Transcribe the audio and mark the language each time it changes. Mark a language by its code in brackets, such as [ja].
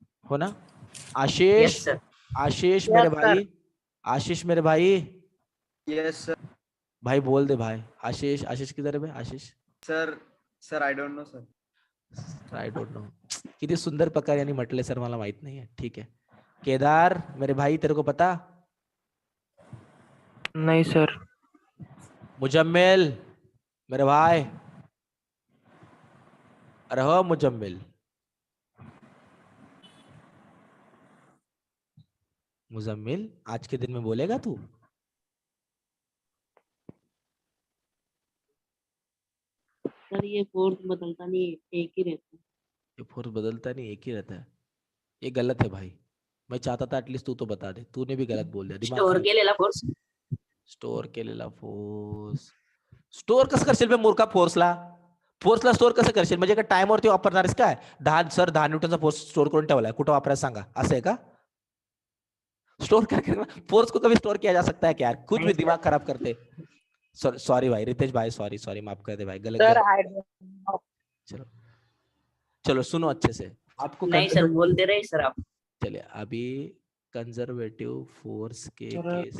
[hi] हो ना? आशीष, [en] Yes sir. [hi] आशीष [en] Yes, [hi] मेरे [en] sir. [hi] भाई, आशीष मेरे भाई, [en] Yes sir. [hi] भाई बोल दे भाई. आशीष, आशीष किधर है भाई? आशीष [en] Sir I don't know sir. I don't know. [mr] किती सुंदर प्रकार यांनी म्हटले सर मला माहित नाहीये. [hi] ठीक है. केदार मेरे भाई, तेरे को पता? नहीं सर. मुजम्मिल मेरे भाई, अरे हो मुजम्मिल, मुजम्मिल आज के दिन में बोलेगा तू? सर ये फोर्स बदलता नहीं, एक ही रहता है. ये फोर्स बदलता नहीं, एक ही रहता है. ये गलत है भाई. मैं चाहता था एटलीस्ट तू तो बता दे. तूने भी गलत बोल दिया. दिमाग [en] store [hi] खराब. [mr] केलेला फोर्स. स्टोर केलेला फोर्स. स्टोर कसं करशील बे मूर्खा फोर्सला? फोर्सला स्टोर कसं करशील? म्हणजे का टाइम वरती वापरणारच काय? 10 न्यूटनचा फोर्स स्टोर करून ठेवलाय, कुठं वापरायचं सांगा? असं आहे का? [hi] स्टोर करके फोर्स को कभी स्टोर किया जा सकता है क्या? कुछ भी दिमाग खराब करते. सॉरी भाई रितेश भाई, सॉरी सॉरी, माफ कर दे भाई. गलत. चलो चलो सुनो अच्छे से. आपको नहीं सर, बोलते रहे सर आप. चलिए अभी कंजर्वेटिव फोर्स के केस,